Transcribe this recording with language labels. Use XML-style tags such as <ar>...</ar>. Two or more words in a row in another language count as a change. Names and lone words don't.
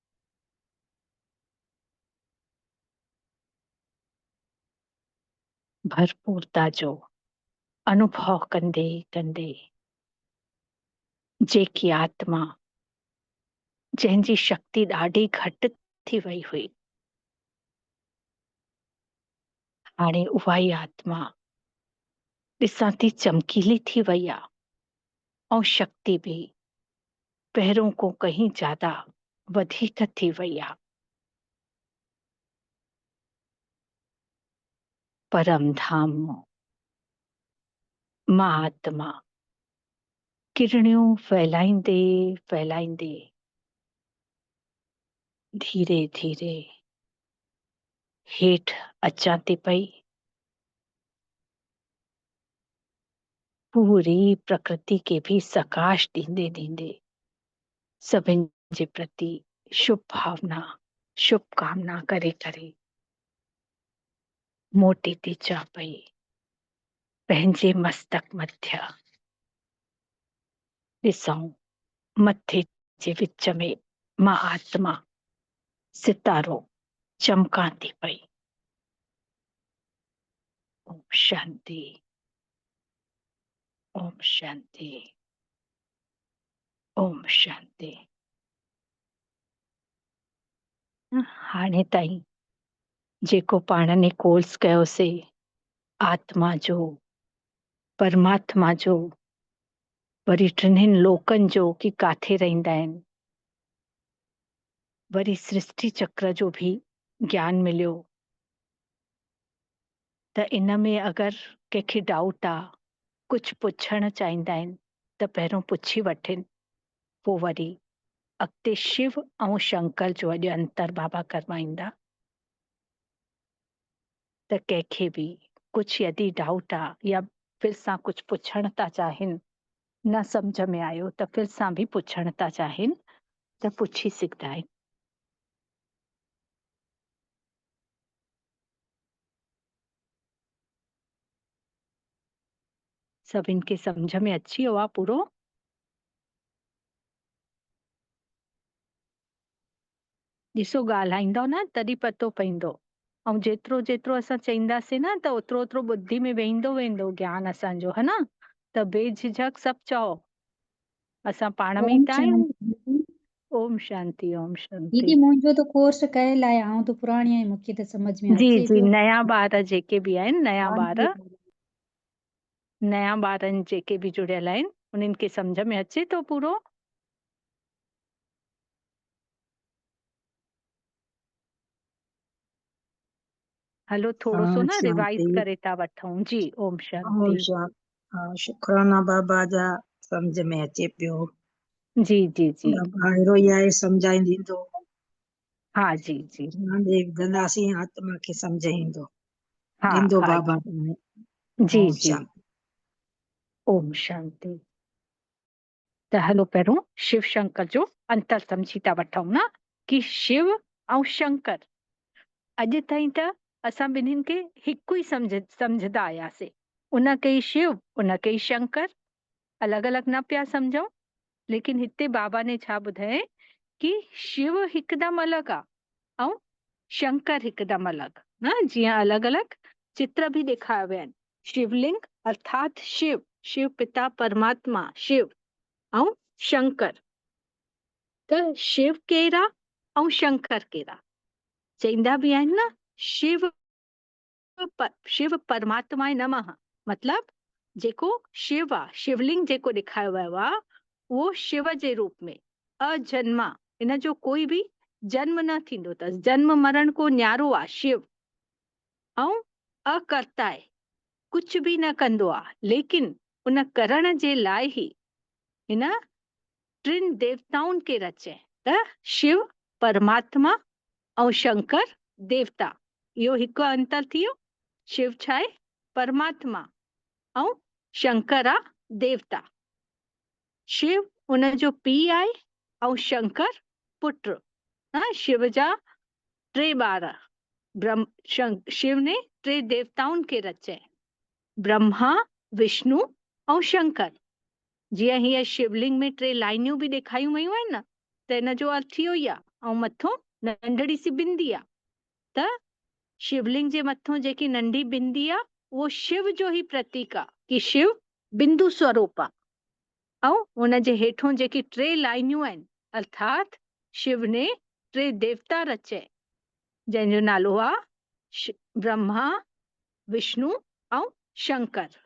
<sd>भरपूरता जो अनुभव कंदे कंदे जेकी आत्मा जंहिंजी शक्ति ॾाढी घटि थी वई हुई, हाणे उहा ई आत्मा ॾिसां थी चमकीली थी वई आहे ऐं शक्ति बि पहिरों को कहीं ज्यादा वधीक थी वई आहे। परम धाम मां आत्मा किरणियूं फैलाईंदे फैलाईंदे धीरे धीरे हेठि अचां थी पई। पूरी प्रकृति</sd> <hi>के भी</hi> <sd>सकाश ॾींदे ॾींदे सभिनि जे प्रति शुभ भावना शुभकामना करे करे मोटी थी चा पई पंहिंजे मस्तक मध्य। ॾिसूं मथे जे विच में मां आत्मा सितारो चमकां थी पई। ओम शांति, ओम शांति, ओम शांति। हाणे ताईं जेको पाण ने कोर्स कयोसीं आत्मा जो, परमात्मा जो, वरी टिनिनि लोकनि जो कि काथे रहिंदा आहिनि, वरी सृष्टि चक्र जो भी ज्ञान मिलियो। त इन में अगरि कंहिंखे डाउट आहे, कुझु पुछणु चाहींदा आहिनि त पहिरियों पुछी वठनि, पोइ वरी अॻिते शिव ऐं शंकर जो अॼु अंतर बाबा करवाईंदा। त कंहिंखे बि कुझु यदि डाउट आहे</sd> <hi>या फिर</hi> <sd>सां कुझु पुछण था चाहिनि, न सम्झ में आयो त फिर सां बि पुछण था चाहिनि त पुछी सघंदा आहिनि। सभिनि खे सम्झ में अची वियो आहे पूरो? ॾिसो ॻाल्हाईंदो न तॾहिं पतो पवंदो, ऐं जेतिरो जेतिरो असां चईंदासीं न त ओतिरो ओतिरो ॿुधी में वेंदो वेंदो ज्ञान असांजो, है न? त बेझिझक सभु चओ, असां पाण में ई ओम त आहियूं। शांति दीदी। ओम शांति, ओम शांति। दीदी मुंहिंजो त कोर्स कयल आहे, आउं त पुराणी आहियां, मूंखे त समझ में जी अचे जी, पियो। नया ॿार जेके बि आहिनि, नया ॿार, हाँ, नया ॿारनि जेके बि जुड़ियल आहिनि उन्हनि खे सम्झ में अचे थो पूरो? हलो थोरो सो ओम न रिवाइज शांति। करे था वठूं। जी ओम ओम शांति। शांति। शुक्राना बाबा जा, सम्झ में अचे पियो। जी जी जी। बाबा अहिड़ो ई आहे, सम्झाईंदो। हा जी जी। गंदासी आत्मा खे सम्झाईंदो, हा ॾींदो हा बाबा। जी ओम जी। शांति। ओम शांति। त हलो पहिरियों शिव शंकर जो अंतर सम्झी था वठूं न, कि शिव ऐं शंकर अॼु ताईं त असां ॿिन्हिनि खे हिकु ई सम्झंदा आयासीं। उनखे ई शिव, उनखे ई शंकर, अलॻि अलॻि न पिया सम्झूं। लेकिन हिते बाबा ने छा ॿुधायईं कि शिव हिकदमि अलॻि आहे ऐं शंकर हिकदमि अलॻि न। जीअं अलॻि अलॻि चित्र बि ॾेखारिया विया आहिनि। शिवलिंग अर्थात शिव, शिव पिता परमात्मा शिव ऐं शंकर। त शिव केरु आहे ऐं शंकर केरु आहे? चईंदा बि आहिनि न, शिव शिव</sd> <sa>परमात्माए नमः,</sa> <sd>मतलब जेको शिव आहे, शिवलिंग जेको ॾेखारियो वियो आहे उहो शिव जे रूप में अजन्मा, इन जो कोई बि जन्म न थींदो अथसि, जन्म मरण को न्यारो आहे शिव। ऐं अकर्ता आहे, कुझु बि न कंदो आहे, लेकिन उन करण जे लाइ ई हिन टिनि देवताउनि खे रचय। त शिव परमात्मा ऐं शंकर देवता, इहो हिकु अंतर थी वियो। शिव छा आहे? परमात्मा ऐं शंकर आहे देवता। शिव उनजो पीउ आहे ऐं शंकर पुत्र। शिव जा टे ॿार, शिव ने टे देवताउनि खे रचय, ब्रह्मा विष्णु ऐं शंकर। जीअं हीअ शिवलिंग में टे लाइनियूं बि ॾेखारियूं वयूं आहिनि न, त इन जो अर्थ इहो ई आहे। ऐं मथां नंढड़ी सी बिंदी आहे, त शिवलिंग जे मथां जेकी नंढी बिंदी आहे उहो शिव जो ई प्रतीक आहे कि शिव बिंदु स्वरूप आहे। ऐं हुन जे हेठों जेकी टे लाइनियूं आहिनि, अर्थात शिव ने टे देवता रचय, जंहिंजो नालो आहे ब्रह्मा विष्णु ऐं शंकर।</sd>